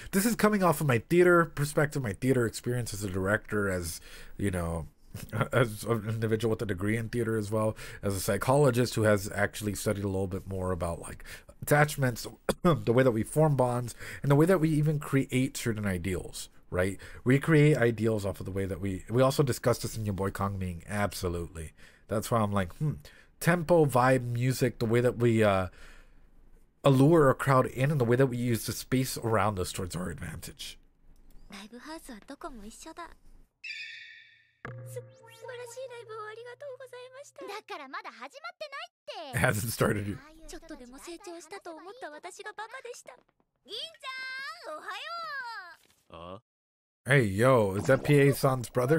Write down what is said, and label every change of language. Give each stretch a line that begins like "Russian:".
English: This is coming off of my theater perspective, my theater experience as a director, as, you know, as an individual with a degree in theater, as well as a psychologist who has actually studied a little bit more about, like, attachments, the way that we form bonds, and the way that we even create certain ideals. Right, we create ideals off of the way that we also discussed this in your boy Kong Ming. Absolutely, that's why I'm like, tempo, vibe, music, the way that we allure a crowd in, and the way that we use the space around us towards our advantage.
Japanese: ライブハウスはどこも一緒だ。素晴らしいライブをありがとうございました。だからまだ始まってないって。
English: It hasn't started yet.
Japanese: ちょっとでも成長したと思った私がバカでした。銀ちゃん、おはよう。
English: Hey, yo, is that PA-san's brother?